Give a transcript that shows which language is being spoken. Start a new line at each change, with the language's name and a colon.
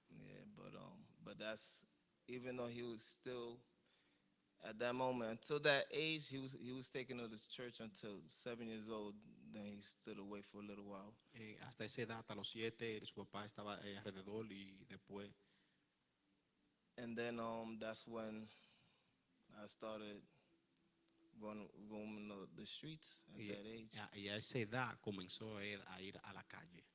English: Yeah, but that's, even though he was still at that moment, until that age, he was taken to this church until 7 years old. Then he stood away for a little while.
Spanish: Hasta esa edad, a los 7, su papá estaba alrededor y después.
English: And then that's when I started roaming the streets at
Spanish: Y,
English: that age.
Spanish: y a esa edad comenzó a ir a la calle.